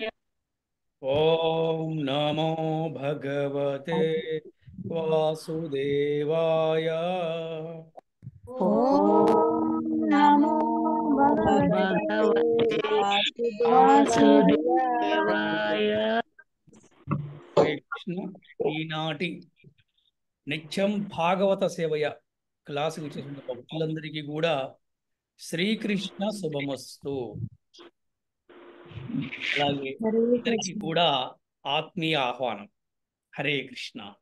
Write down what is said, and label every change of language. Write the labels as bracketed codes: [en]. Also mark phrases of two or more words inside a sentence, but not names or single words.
[sa] ఓం నమో భగవతే వాసుదేవాయ. ఓం నమో భగవతే भगवते వాసుదేవాయ वासुदेवाय [te] హరే కృష్ణ. ఈనాటి నిత్యం భాగవత సేవయ క్లాసుకు వచ్చేసిన భక్తులందరికీ కూడా శ్రీకృష్ణ శుభమస్తు. అలాగే హరే అందరికీ కృష్ణ కూడా ఆత్మీయ ఆహ్వానం. హరే కృష్ణ.